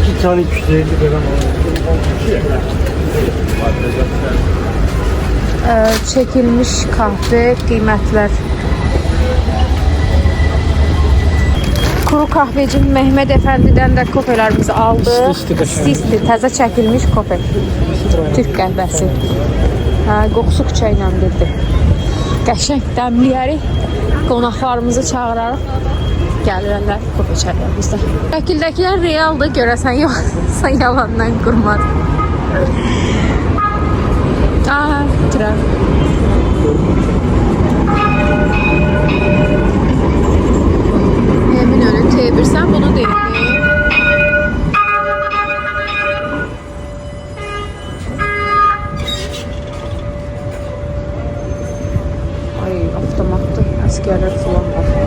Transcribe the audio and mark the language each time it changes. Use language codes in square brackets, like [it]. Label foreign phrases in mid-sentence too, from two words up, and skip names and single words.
[tr] tane 250 gram Çekilmiş kahve qiymətlər. Kuru kahveci Mehmet Efendi'den de kofelerimizi aldı. [az] İsti, təzə çəkilmiş kofe. Türk qəhvəsi. Qoxusu küçə ilə dedi. Qəşəng dəmləyərik. Qonaqlarımızı çağırarıq. Gəlirlər, kofe çəkirlər bizdə. Şəkildəkilər realdır, görəsən yoxsa yalandan qurmadı. Tren. [tr] Eminönü T1, sen bunu dedin. [az] Ay, avtomatlı askerler falan var.